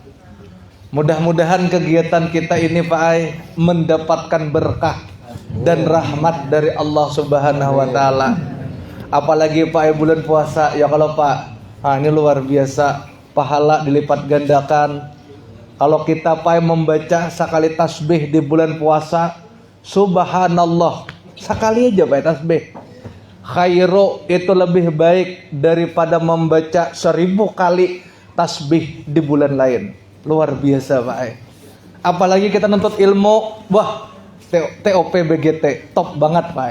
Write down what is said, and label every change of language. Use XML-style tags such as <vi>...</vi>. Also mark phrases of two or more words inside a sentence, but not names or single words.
<id>Mudah-mudahan kegiatan kita ini Pak Ai mendapatkan berkah dan rahmat dari Allah Subhanahu wa taala. Apalagi Pak Ai bulan puasa ya, kalau Pak, ini luar biasa, pahala dilipat gandakan. Kalau kita Pak Ai membaca sekali tasbih di bulan puasa, subhanallah, sekali aja Pak Ai tasbih, khairu, itu lebih baik daripada membaca 1000 kali tasbih di bulan lain. Luar biasa Pak Ai. Apalagi kita nuntut ilmu, wah, TOP BGT top banget Pak Ai.</id>